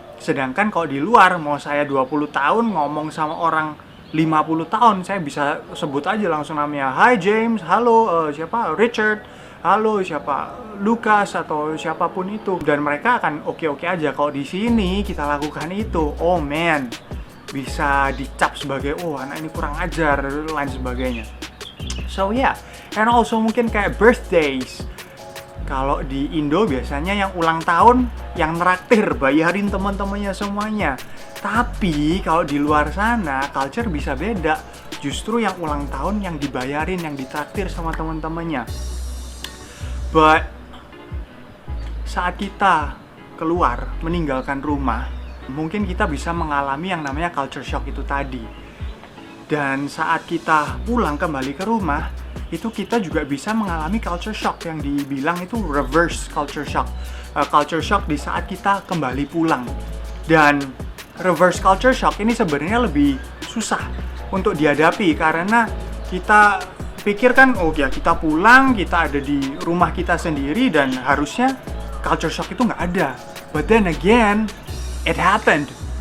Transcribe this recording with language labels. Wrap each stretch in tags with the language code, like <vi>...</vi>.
<id>Sedangkan kalau di luar, mau saya 20 tahun ngomong sama orang 50 tahun, saya bisa sebut aja langsung namanya. Hi James, halo siapa? Richard, halo siapa? Lucas, atau siapapun itu. Dan mereka akan oke-oke aja. Kalau di sini kita lakukan itu,</id> <en>oh man,</en> <id>bisa dicap sebagai, oh anak ini kurang ajar, dan lain sebagainya.</id> <en>So yeah, and also</en> <id>mungkin kayak</id> <en>birthdays.</en> <id>Kalau di Indo biasanya yang ulang tahun yang neraktir, bayarin teman-temannya semuanya. Tapi kalau di luar sana culture bisa beda. Justru yang ulang tahun yang dibayarin, yang ditraktir sama teman-temannya. But saat kita keluar meninggalkan rumah, mungkin kita bisa mengalami yang namanya culture shock itu tadi. Dan saat kita pulang kembali ke rumah, itu kita juga bisa mengalami culture shock yang dibilang itu reverse culture shock. Culture shock di saat kita kembali pulang. Dan reverse culture shock ini sebenarnya lebih susah untuk dihadapi karena kita pikirkan, oh ya kita pulang, kita ada di rumah kita sendiri dan harusnya culture shock itu nggak ada.</id> <en>But then again, it happened.</en>